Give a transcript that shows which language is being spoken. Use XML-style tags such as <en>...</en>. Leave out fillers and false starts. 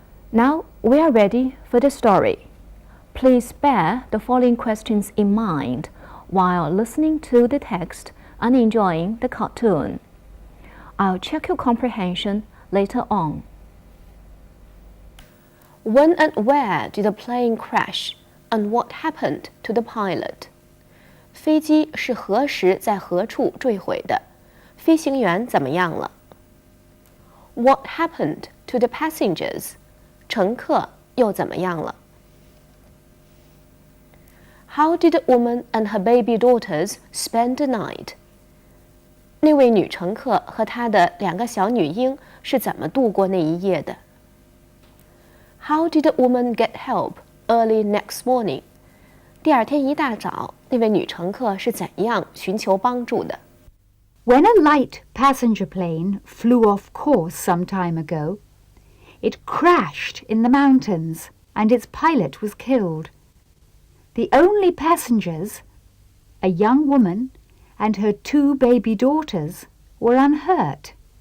<en>Now we are ready for the story. Please bear the following questions in mind while listening to the text and enjoying the cartoon. I'll check your comprehension later on. When and where did the plane crash, and what happened to the pilot?</en> <zh>飞机是何时在何处坠毁的？飞行员怎么样了？</zh> <en>What happened to the passengers?</en> <zh>乘客又怎么样了？</zh> <en>How did the woman and her baby daughters spend the night?</en> <zh>那位女乘客和她的两个小女婴是怎么度过那一夜的？</zh> <en>How did the woman get help early next morning?</en> <zh>第二天一大早，那位女乘客是怎样寻求帮助的？</zh> <en>When a light passenger plane flew off course some time ago, it crashed in the mountains and its pilot was killed. The only passengers, a young woman and her 2 baby daughters, were unhurt.</en>